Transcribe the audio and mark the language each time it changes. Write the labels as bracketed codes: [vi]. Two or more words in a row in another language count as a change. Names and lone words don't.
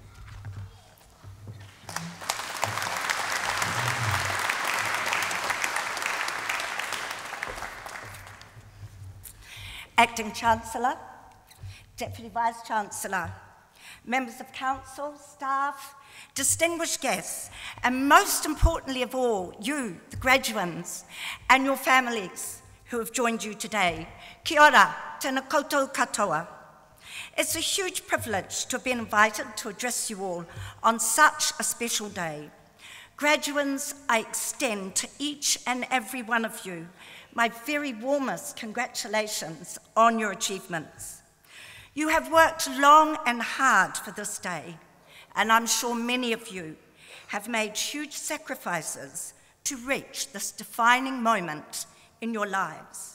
[en] Acting Chancellor, Deputy Vice-Chancellor, members of Council, staff, distinguished guests, and most importantly of all, you, the graduands, and your families who have joined you today. [mi] Kia ora, tēnā koutou katoa. [en] It's a huge privilege to have been invited to address you all on such a special day. Graduands, I extend to each and every one of you my very warmest congratulations on your achievements. You have worked long and hard for this day, and I'm sure many of you have made huge sacrifices to reach this defining moment in your lives.